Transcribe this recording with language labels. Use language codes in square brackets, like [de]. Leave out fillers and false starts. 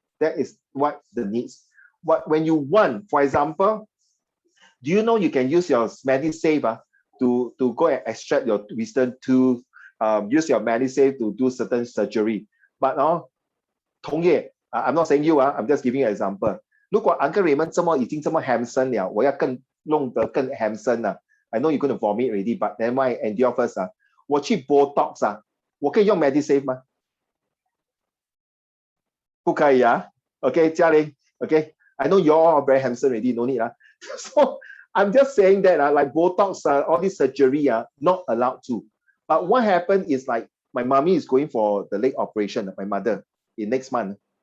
[en] That is what the needs. When you want, for example, do you know you can use your MediSave to go and extract your wisdom tooth, use your MediSave to do certain surgery. But同业, I'm not saying you, I'm just giving you an example. [zh] 如果 Uncle Raymond 已经这么 handsome 了，我要弄得更 handsome 了。 [en] I know you're going to vomit already, but never mind, endure first. [zh] 我去 Botox 我可以用 MediSave 吗？不可以？ [en] Okay, 嘉玲 okay, I know you're all very handsome already, no need. So I'm just saying that like Botox, all this surgery not allowed to. But what happened is like my mommy is going for the leg operation, my mother, in next month.